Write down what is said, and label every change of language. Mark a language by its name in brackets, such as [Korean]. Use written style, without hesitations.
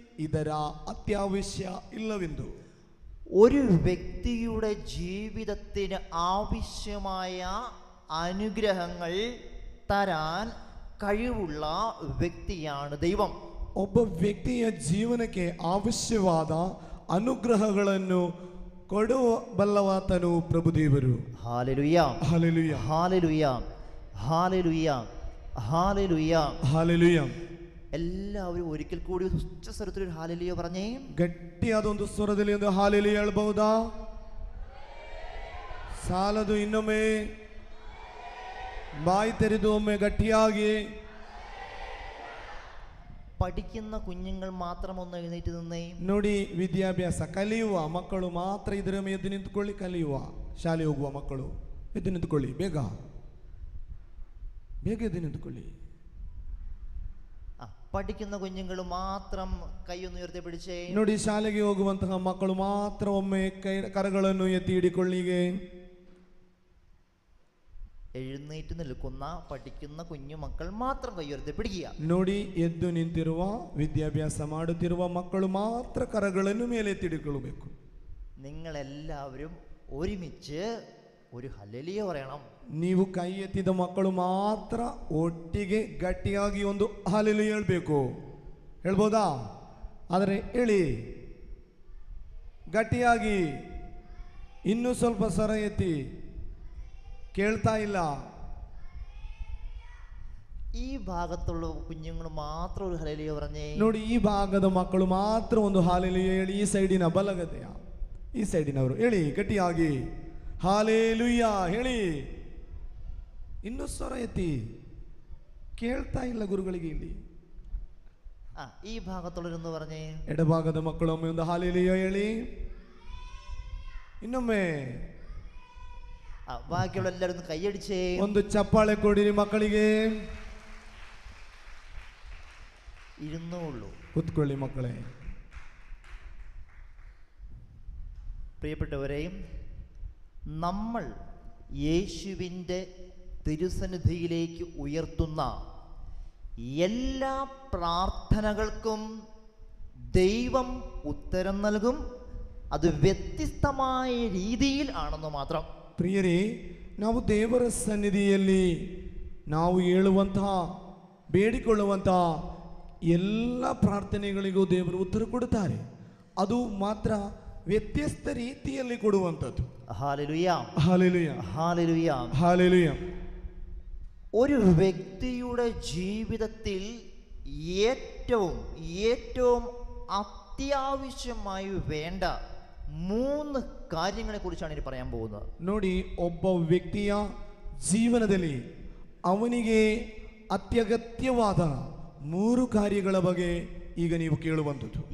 [Kannada] ಇದರ ಅತ್ಯವಶ್ಯ ಇಲ್ಲವೆಂದು. [Malayalam] ഒരു വ്യക്തിയുടെ ജീവിതത്തിന് ആവശ്യമായ അനുഗ്രഹങ്ങൾ തരാൻ കഴിവുള്ള വ്യക്തിയാണ് ദൈവം. [Kannada] ಒಬ್ಬ ವ್ಯಕ್ತಿಯ ಜೀವನಕ್ಕೆ ಅವಶ್ಯವಾದ ಅನುಗ್ರಹಗಳನ್ನು ಕೊಡಬಲ್ಲವಾತನು ಪ್ರಭುದೇವರು. [Malayalam] Hallelujah, [Kannada] hallelujah, [Malayalam] hallelujah, hallelujah, hallelujah, [Kannada] hallelujah. [Malayalam] എല്ലാവരും ഒരിക്കൽ കൂടി ഉച്ച സ്വരത്തിൽ ഒരു ഹല്ലേലൂയ പറഞ്ഞേ. [Kannada] ಗಟ್ಟಿಯಾದ ಒಂದು ಸ್ವರದಲ್ಲಿ ಒಂದು ಹಾಲೆಲೂಯ ಹೇಳ್ಬಹುದಾ? ಸಾಲದು, ಇನ್ನೊಮ್ಮೆ ಬಾಯಿ ತೆರೆದು ಒಮ್ಮೆ ಗಟ್ಟಿಯಾಗಿ. [Malayalam] പഠിക്കുന്ന കുഞ്ഞുങ്ങൾ മാത്രം ഒന്ന് എഴുന്നേറ്റ് നിന്നേ. [Kannada] ನೋಡಿ, ವಿದ್ಯಾಭ್ಯಾಸ ಕಲಿಯುವ ಮಕ್ಕಳು ಮಾತ್ರ ಇದರ ಮೇಲೆ ಎದ್ದು ನಿಂತುಕೊಳ್ಳಿ. ಕಲಿಯುವ ಶಾಲೆ ಹೋಗುವ ಮಕ್ಕಳು ಎದ್ದು ನಿಂತುಕೊಳ್ಳಿ. ಬೇಗ ಬೇಗ ಎದ್ದು ನಿಂತುಕೊಳ್ಳಿ. [Malayalam] പഠിക്കുന്ന കുഞ്ഞുങ്ങൾ മാത്രം കൈയൊന്ന് ഉയർത്തി പിടിച്ചേ. [Kannada] ನೋಡಿ, ಶಾಲೆಗೆ ಹೋಗುವಂತಹ ಮಕ್ಕಳು ಮಾತ್ರ ಒಮ್ಮೆ ಕರಗಳನ್ನು ಎತ್ತಿ ಹಿಡಿಕೊಳ್ಳಿಗೆ. [Malayalam] എഴുന്നേറ്റ് നിൽക്കുന്ന പഠിക്കുന്ന കുഞ്ഞു മക്കൾ മാത്രം കൈ ഉയർത്തി പിടിക്കുക. [Kannada] ನೋಡಿ, ಎದ್ದು ನಿಂತಿರುವ ವಿದ್ಯಾಭ್ಯಾಸ ಮಾಡುತ್ತಿರುವ ಮಕ್ಕಳು ಮಾತ್ರ ಕರಗಳನ್ನು ಮೇಲೆ ಎತ್ತಿಡಿಕೊಳ್ಳಬೇಕು. [Malayalam] നിങ്ങളെല്ലാവരും ഒരുമിച്ച് ഒരു ഹല്ലേലൂയ പറയണം. [Kannada] ನೀವು ಕೈ ಎತ್ತಿದ ಮಕ್ಕಳು ಮಾತ್ರ ಒಟ್ಟಿಗೆ ಗಟ್ಟಿಯಾಗಿ ಒಂದು ಹಲ್ಲೆಲೂಯ ಹೇಳ್ಬೇಕು. ಹೇಳ್ಬೋದಾ? ಆದರೆ ಹೇಳಿ ಗಟ್ಟಿಯಾಗಿ. ಇನ್ನೂ ಸ್ವಲ್ಪ ಸ್ವರ ಎತ್ತಿ. കേൾത്താ ഇല്ല. [Malayalam] ഈ ഭാഗത്തുള്ള കുഞ്ഞുങ്ങൾ മാത്രം ഒരു ഹല്ലേലൂയ പറഞ്ഞേ. [Kannada] ನೋಡಿ, ಈ ಭಾಗದ ಮಕ್ಕಳು ಮಾತ್ರ ಒಂದು ಹಾಲೆಲೂಯ ಹೇಳಿ. ಈ ಸೈಡಿನ ಬಲಗದೆಯ ಈ ಸೈಡಿನವರು ಹೇಳಿ ಗಟ್ಟಿಯಾಗಿ ಹಾಲೆಲೂಯ ಹೇಳಿ. ಇನ್ನೂ ಸ್ವರ ಎತ್ತಿ. ಕೇಳ್ತಾ ಇಲ್ಲ ಗುರುಗಳಿಗೆ ಇಲ್ಲಿ. [Malayalam] ഈ ഭാഗത്തുള്ളവരൊന്ന് പറഞ്ഞേ. [Kannada] ಎಡಭಾಗದ ಮಕ್ಕಳು ಒಮ್ಮೆ ಒಂದು ಹಾಲೆಲೂಯ ಹೇಳಿ. ಇನ್ನೊಮ್ಮೆ. [Malayalam] ബാക്കിയുള്ള എല്ലാവരും കൈയടിച്ചേ. [Kannada] ಒಂದು ಚಪ್ಪಾಳೆ ಕೊಡಿರಿ ಮಕ್ಕಳಿಗೆ. [Malayalam] ഇരുന്നോളൂ. [Kannada] ಕೂತ್ಕೊಳ್ಳಿ ಮಕ್ಕಳೇ. [Malayalam] പ്രിയപ്പെട്ടവരെയും, നമ്മൾ യേശുവിൻ്റെ തിരുസന്നിധിയിലേക്ക് ഉയർത്തുന്ന എല്ലാ പ്രാർത്ഥനകൾക്കും ദൈവം ഉത്തരം നൽകും. അത് വ്യത്യസ്തമായ രീതിയിൽ ആണെന്ന് മാത്രം. [Kannada] ಪ್ರಿಯರೇ, ನಾವು ದೇವರ ಸನ್ನಿಧಿಯಲ್ಲಿ ನಾವು ಹೇಳುವಂತಹ ಬೇಡಿಕೊಳ್ಳುವಂತಹ ಎಲ್ಲ ಪ್ರಾರ್ಥನೆಗಳಿಗೂ ದೇವರು ಉತ್ತರ ಕೊಡುತ್ತಾರೆ. ಅದು ಮಾತ್ರ ವ್ಯತ್ಯಸ್ತ ರೀತಿಯಲ್ಲಿ ಕೊಡುವಂಥದ್ದು. [Malayalam] Hallelujah, hallelujah, hallelujah, hallelujah. ഒരു വ്യക്തിയുടെ ജീവിതത്തിൽ ഏറ്റവും അത്യാവശ്യമായി വേണ്ട 3 കാര്യങ്ങളെ കുറിച്ചാണ് ഇനി പറയാൻ പോകുന്നത്. [Kannada] ನೋಡಿ, ಒಬ್ಬ ವ್ಯಕ್ತಿಯ ಜೀವನದಲ್ಲಿ ಅವನಿಗೆ ಅತ್ಯಗತ್ಯವಾದ 3 ಕಾರ್ಯಗಳ ಬಗ್ಗೆ ಈಗ ನೀವು ಕೇಳುವಂಥದ್ದು.